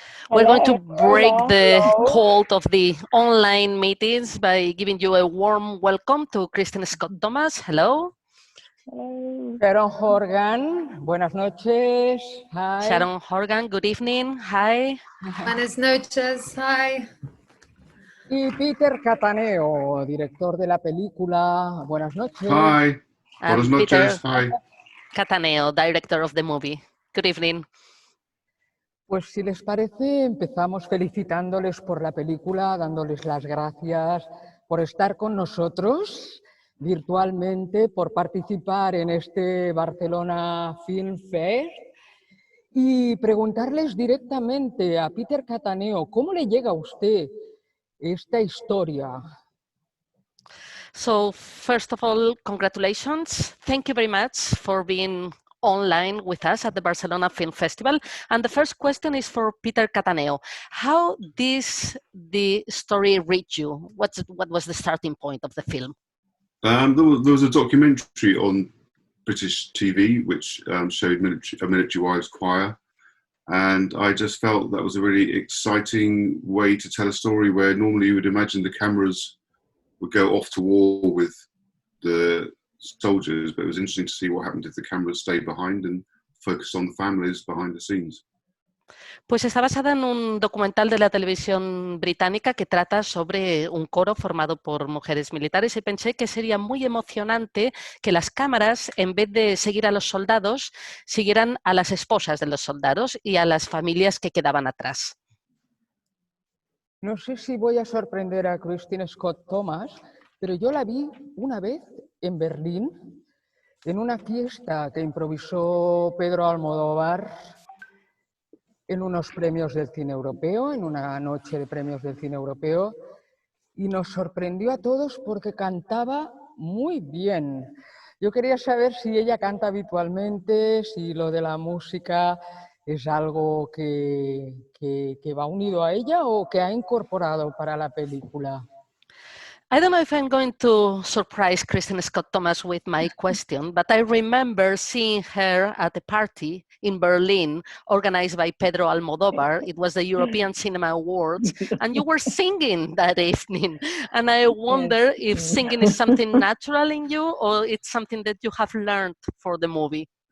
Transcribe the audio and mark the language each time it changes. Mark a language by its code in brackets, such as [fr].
[en] We're going to break the cold of the online meetings by giving you a warm welcome to Kristin Scott Thomas. Hello. [es] Sharon Horgan, buenas noches. [en] Hi. Sharon Horgan, good evening. Hi. [es] Buenas noches. [en] Hi. [es] Y Peter Cattaneo, director de la película. Buenas noches. [en] Hi. [es] Buenas noches. [en] Peter Hi. Cattaneo, director of the movie. Good evening. [es] Pues si les parece, empezamos felicitándoles por la película, dándoles las gracias por estar con nosotros virtualmente, por participar en este Barcelona Film Fest y preguntarles directamente a Peter Cattaneo, ¿cómo le llega a usted esta historia? [en] So first of all, congratulations. Thank you very much for being online with us at the Barcelona Film Festival. And the first question is for Peter Cattaneo. How did the story reach you? What was the starting point of the film? There was a documentary on British TV which showed a military wives choir, and I just felt that was a really exciting way to tell a story where normally you would imagine the cameras would go off to war with the soldiers, but it was interesting to see what happened if the cameras stayed behind and focused on the families behind the scenes. [es] Pues está basada en un documental de la televisión británica que trata sobre un coro formado por mujeres militares y pensé que sería muy emocionante que las cámaras, en vez de seguir a los soldados, siguieran a las esposas de los soldados y a las familias que quedaban atrás. No sé si voy a sorprender a Kristin Scott Thomas, pero yo la vi una vez en Berlín, en una fiesta que improvisó Pedro Almodóvar en unos premios del cine europeo, en una noche de premios del cine europeo, y nos sorprendió a todos porque cantaba muy bien. Yo quería saber si ella canta habitualmente, si lo de la música es algo que va unido a ella o que ha incorporado para la película. [en] I don't know if I'm going to surprise Kristin Scott Thomas with my question, but I remember seeing her at a party in Berlin organized by Pedro Almodóvar. It was the European Cinema Awards, and you were singing that evening. And I wonder if singing is something natural in you or it's something that you have learned for the movie.